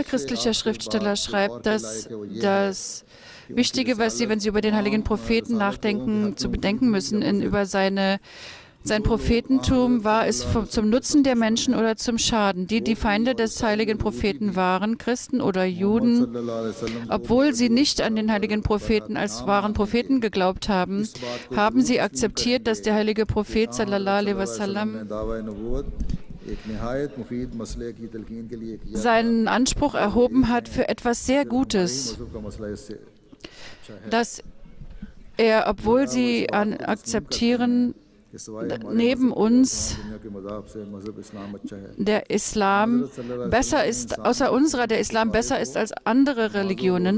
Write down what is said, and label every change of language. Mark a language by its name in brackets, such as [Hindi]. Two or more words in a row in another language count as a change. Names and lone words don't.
[German] christlicher Schriftsteller schreibt, dass das Wichtige, was Sie, wenn Sie über den heiligen Propheten nachdenken, zu bedenken müssen, über sein Prophetentum, war es zum Nutzen der Menschen oder zum Schaden. Die Feinde des heiligen Propheten waren, Christen oder Juden, obwohl sie nicht an den heiligen Propheten als wahren Propheten geglaubt haben, haben sie akzeptiert, dass der heilige Prophet [Arabic] صلى الله عليه وسلم [German] seinen Anspruch erhoben hat für etwas sehr Gutes, dass er, obwohl sie akzeptieren, neben uns der Islam besser ist, der Islam besser ist als andere Religionen.